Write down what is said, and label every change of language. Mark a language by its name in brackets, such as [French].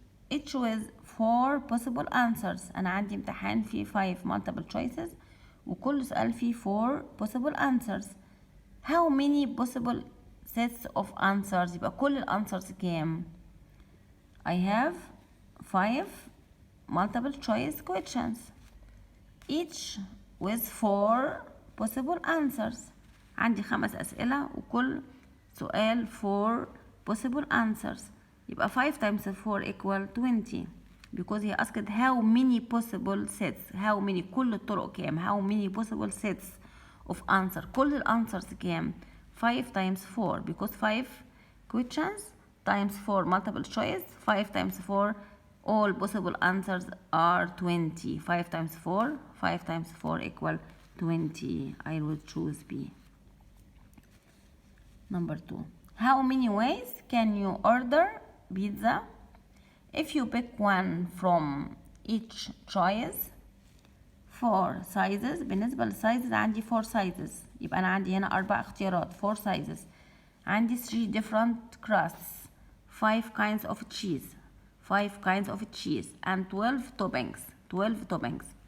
[English] each with 4 possible answers. [Arabic] أنا عندي امتحان فيه 5 [English] multiple choices [Arabic] وكل سؤال فيه 4 [English] possible answers. how many possible sets of answers. [Arabic] يبقى كل الانسرز كام؟ [English] I have 5 multiple choice questions each with 4 possible answers. [Arabic] عندي 5 أسئلة وكل سؤال 4 [English] possible answers. [Arabic] يبقى [English] 5 times 4 equal 20 because he asked how many possible sets. how many [Arabic] كل الطرق كام. [English] how many possible sets of answer. [Arabic] كل الانسرز كام. [English] 5 times 4 because 5 questions times 4 multiple choice. 5 times 4 all possible answers are 20. 5 times 4. 5 times 4 equal 20. I will choose B. Number 2. How many ways can you order pizza? If you pick one from each choice. 4 sizes. [Arabic] بالنسبة للسايزز عندي [English] 4 sizes. [Arabic] يبقى أنا عندي هنا 4 اختيارات. [English] 4 sizes. [Arabic] عندي [English] 3 different crusts. 5 kinds of cheese. 5 kinds of cheese and 12 toppings. 12 toppings.